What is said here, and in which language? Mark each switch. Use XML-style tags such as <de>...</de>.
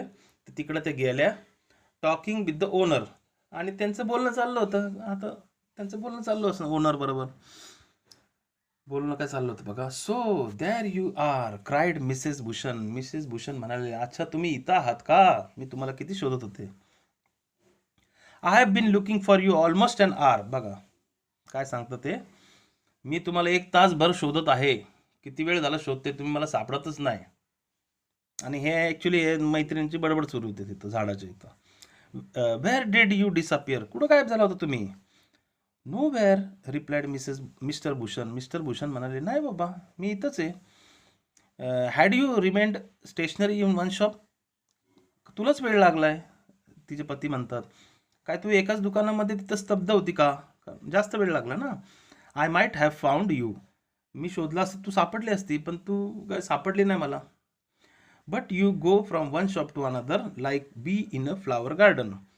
<mr>तर तिकडं ते गेल्या,</mr> <en>talking with the owner,</en> <mr>आणि त्यांचं बोलणं चाललं होतं. आता त्यांचं बोलणं चाललं असं ओनर बरोबर बोलणं काय चाललं होतं बघा.</mr> <en>So there you are cried Mrs Bhushan.</en> <mr>Mrs Bhushan म्हणाले, अच्छा तुम्ही इथं आहात का, मी तुम्हाला किती शोधत होते.</mr> <en>I have been looking for you almost an hour.</en> <mr>बघा काय सांगतं ते, मी तुम्हाला 1 तासभर शोधत आहे. किती वेळ झाला शोधते, तुम्ही मला सापडतच नाही. आणि हे ॲक्च्युली मैत्रिणींची बडबड सुरू होती तिथं झाडाच्या इथं.</mr> <en>Where did you disappear.</en> <mr>कुठं गायब झाला होता तुम्ही?</mr> <en>Nowhere replied Mr Bhushan.</en> <mr>Mister Bhushan म्हणाले, नाही बाबा मी इथंच आहे.</mr> <en>Had you remained stationary in one shop.</en> <mr>तुलाच वेळ लागलाय, तिचे पती म्हणतात. काय तू एकाच दुकानामध्ये तिथं स्तब्ध होती का? जास्त वेळ लागला ना.</mr> <en>I might have found you.</en> <mr>मी शोधला असतं तू सापडली असती, पण तू काय सापडली नाही मला.</mr> <en>But you go from one shop to another like be in a flower garden.</en>